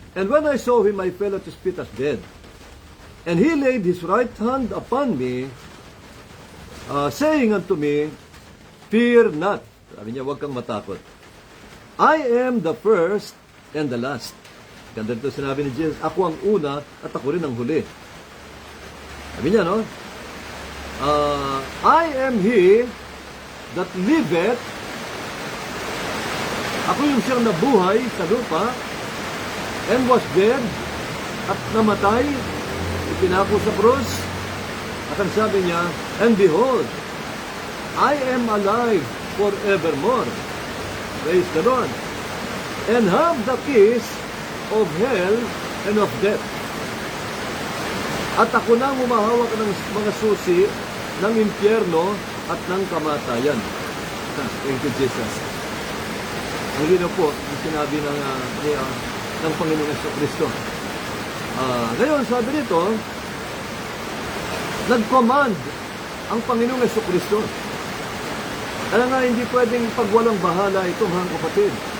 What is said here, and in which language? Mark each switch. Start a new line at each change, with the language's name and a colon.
English: And when I saw him, I fell at his feet as dead. And he laid his right hand upon me, saying unto me, fear not.
Filipino: Sabi niya, huwag kang matakot.
English: I am the first and the last.
Filipino: Ganda ito sinabi ni Jesus, ako ang una at ako rin ang huli. Sabi niya, no?
English: I am he that liveth.
Filipino: Ako yung siyang nabuhay sa lupa
English: and was dead
Filipino: at namatay, ipinako sa krus. At ang sabi niya,
English: and behold, I am alive forevermore. Praise the Lord. And have the keys of hell and of death.
Filipino: At ako na humahawak ng mga susi ng impyerno at ng kamatayan.
English: Thank you, Jesus.
Filipino: Ang lino po, ang sinabi ng Panginoong Jesucristo. Ngayon, sabi nito, nag-command ang Panginoong Jesucristo. Kaya nga, hindi pwedeng pagwalang bahala ito, mga kapatid.